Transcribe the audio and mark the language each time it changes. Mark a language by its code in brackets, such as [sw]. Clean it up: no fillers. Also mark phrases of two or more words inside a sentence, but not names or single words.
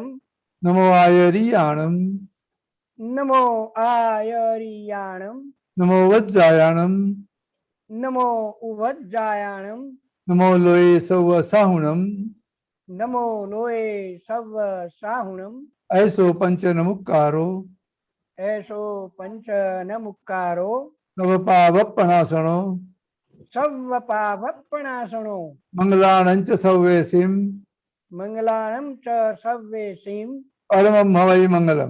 [pra] નમો આયરિયાણમ, નમો આયરિયાણમ, નમો વજ્જાયાણમ, નમો ઉવજ્જાયાણમ, નમો લોય સૌ સાહુણમ, નમો લોય સવ સાહુણમ, ऐसो पंच नमुक्कारो, ऐसो पंच नमुक्कारो, नवपावपणासनो, सव्वपावपणासनो, मंगलानंच सव्वेसिम, मंगलानं च सव्वेसिम, परमं हवै मंगलम.